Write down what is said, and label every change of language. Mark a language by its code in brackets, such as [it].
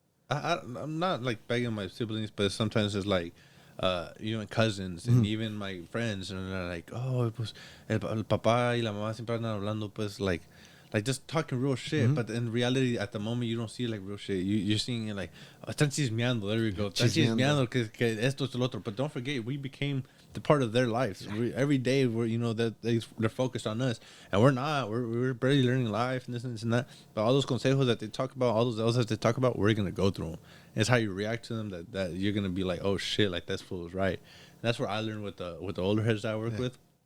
[en] I'm not like begging my siblings, but sometimes it's like, cousins and even my friends, and they're like, oh, [es] pues el papá y la mamá siempre andan hablando, [en] pues like just talking real shit. But in reality, at the moment, you don't see like real shit. You're seeing it like, oh, [es] están chismeando. [en] There we go. [es] Están chismeando que esto es el otro. [en] But don't forget, we became the part of their lives. Every day we're they're focused on us, and we're not. We're barely learning life and this and that. But all those consejos that they talk about, all those L's that they talk about, we're gonna go through them. It's how you react to them that you're gonna be like, oh shit, like that fool is right. And that's where I learned with the older heads that I work with.